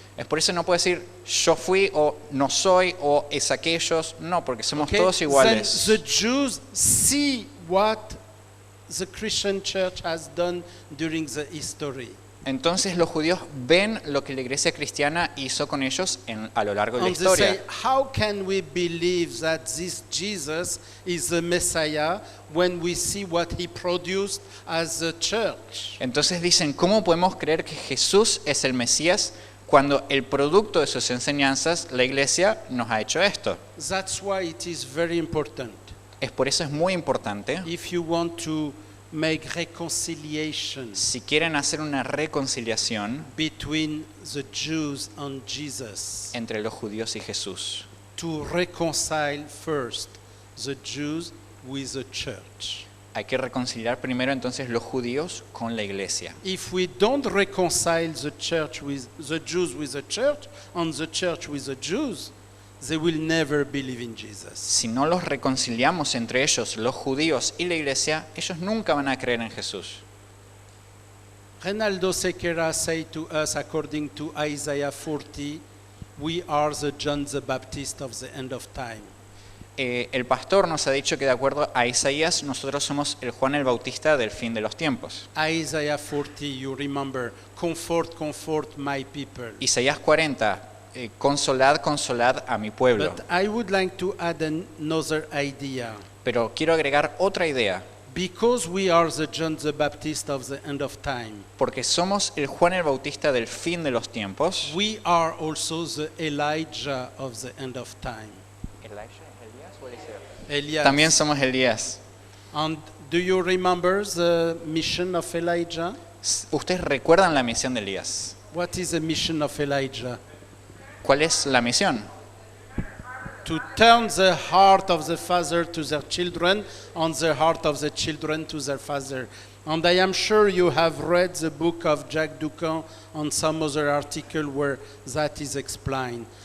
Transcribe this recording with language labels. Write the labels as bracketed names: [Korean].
[Spanish] Es por eso no puedo decir yo fui o no soy o es aquellos. No, porque somos [English] Okay? [Spanish] todos iguales. [English] Then the Jews see what the Christian church has done during the history. [Spanish] Entonces los judíos ven lo que la iglesia cristiana hizo con ellos a lo largo de la [English] And they say, [Spanish] historia. [English] how can we believe that this Jesus is the Messiah when we see what he produced as a church? [Spanish] Entonces dicen, ¿cómo podemos creer que Jesús es el Mesías cuando el producto de sus enseñanzas, la iglesia, nos ha hecho esto? [English] That's why it is very important. [Spanish] Es por eso es muy importante, [English] If you want to make reconciliation [Spanish] si quieren hacer una reconciliación [English] between the Jews and Jesus, [Spanish] entre los judíos y Jesús, [English] to reconcile first the Jews with the church. [Spanish] hay que reconciliar primero entonces los judíos con la iglesia. [English] If we don't reconcile the church with the Jews with the church and the church with the Jews, they will never believe in Jesus. [Spanish] Si no los reconciliamos entre ellos, los judíos y la iglesia, ellos nunca van a creer en Jesús. [English] Renaldo Sequeira said to us, according to Isaiah 40, we are the John the Baptist of the end of time. [Spanish] El pastor nos ha dicho que de acuerdo a Isaías, nosotros somos el Juan el Bautista del fin de los tiempos. [English] Isaiah 40, you remember, comfort, comfort my people. [Spanish] Isaías 40, consolad, consolad a mi pueblo. [English] But I would like to add another idea. [Spanish] Pero quiero agregar otra idea, [English] Because we are the John the Baptist of the end of time, [Spanish] porque somos el Juan el Bautista del fin de los tiempos. [English] we are also the Elijah of the end of time. [Spanish] Elias. También somos Elías. [English] And do you remember the mission of Elijah? [Spanish] ¿Ustedes recuerdan la misión de Elías? [English] What is the mission of Elijah? [Spanish] ¿Cuál es la misión? [English] to turn the heart of the father to their children and the heart of the children to their father. And I am sure you have read the book of Jacques Ducan and some other article where that is explained.